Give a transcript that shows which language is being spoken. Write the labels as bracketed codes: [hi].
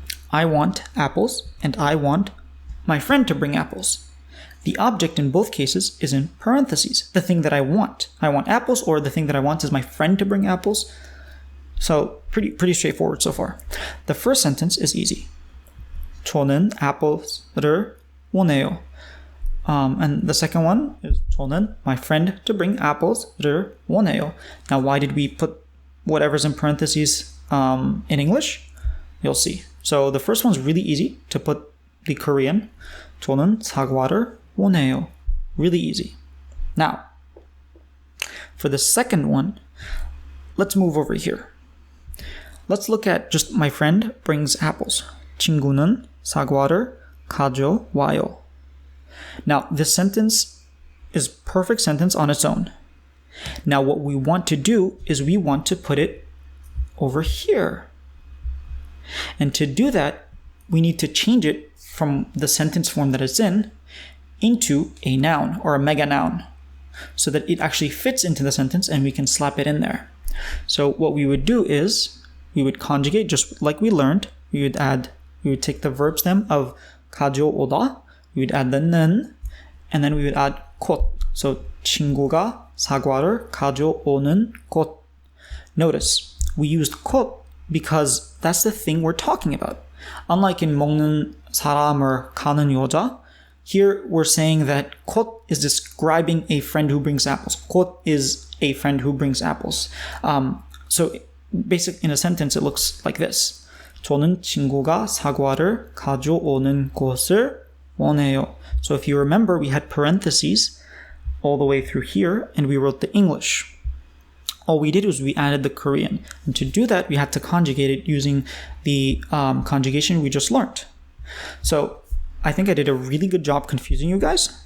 [en] I want apples, and I want my friend to bring apples. The object in both cases is in parentheses, the thing that I want. I want apples, or the thing that I want is my friend to bring apples. So pretty straightforward so far. The first sentence is easy. [ko] 저는 apples를 원해요. [en] And the second one is 저는 my friend to bring apples를 원해요. Now, why did we put whatever's in parentheses in English? You'll see. So the first one's really easy to put the Korean. [ko] 저는 사과를 원해요. [en] Really easy. Now, for the second one, let's move over here. Let's look at just my friend brings apples. [ko] 친구는 사과를 가져와요. [en] Now, this sentence is perfect sentence on its own. Now, what we want to do is we want to put it over here. And to do that, we need to change it from the sentence form that it's in into a noun or a mega noun so that it actually fits into the sentence and we can slap it in there. So what we would do is we would conjugate just like we learned. We would take the verb stem of 가져오다, we would add the 는, and then we would add 곳. So 친구가 사과를 가져오는 곳. Notice, we used 곳 because that's the thing we're talking about. Unlike in [ko] 먹는 사람 [en] or [ko] 가는 여자, [en] here we're saying that 곳 is describing a friend who brings apples. 곳 is a friend who brings apples. So basically in a sentence it looks like this. [ko] 저는 친구가 사과를 가져오는 곳을 원해요. [en] So if you remember, we had parentheses all the way through here and we wrote the English. All we did was we added the Korean. And to do that, we had to conjugate it using the conjugation we just learned. So I think I did a really good job confusing you guys.